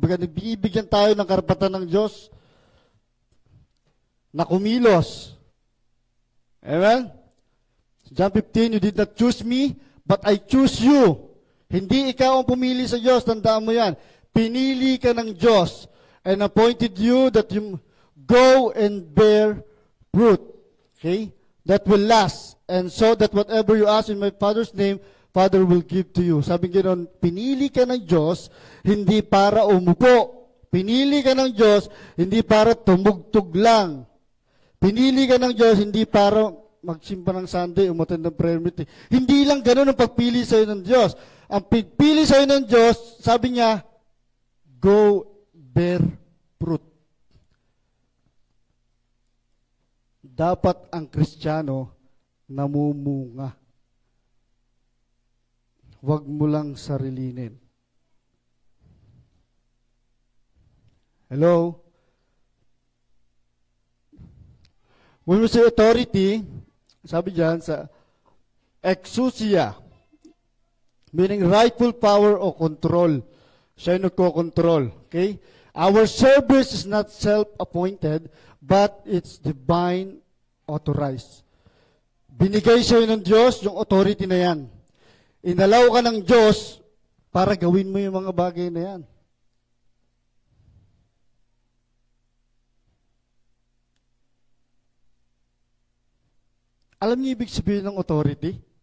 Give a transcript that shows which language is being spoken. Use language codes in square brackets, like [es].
[tl] Nagbibigyan tayo ng karapatan ng Diyos na kumilos. Amen? [en] John 15, you did not choose me, but I choose you. [tl] Hindi ikaw ang pumili sa Diyos, tandaan mo yan. Pinili ka ng Diyos [en] and appointed you that you go and bear fruit. Okay? That will last. And so that whatever you ask in my Father's name, Father will give to you. [tl] Sabi ganoon, pinili ka ng Diyos, hindi para umupo. Pinili ka ng Diyos, hindi para tumugtog lang. Pinili ka ng Diyos, hindi para magsimba ng Sunday, umattend ng prayer meeting. Hindi lang ganoon ang pagpili sa'yo ng Diyos. Ang pagpili sa'yo ng Diyos, sabi niya, [en] go bear fruit. [tl] Dapat ang Kristiyano namumunga. Huwag mo lang sarilinin. [en] Hello? When we say authority, [tl] sabi dyan sa [en] exousia, meaning rightful power o control. [tl] Siya yung nagko-control. Okay? [en] Our service is not self-appointed, but it's divine authorized. [tl] Binigay sa'yo ng Diyos yung authority na yan. Inalaw ka ng Diyos para gawin mo yung mga bagay na yan. Alam niyo ibig sabihin ng authority?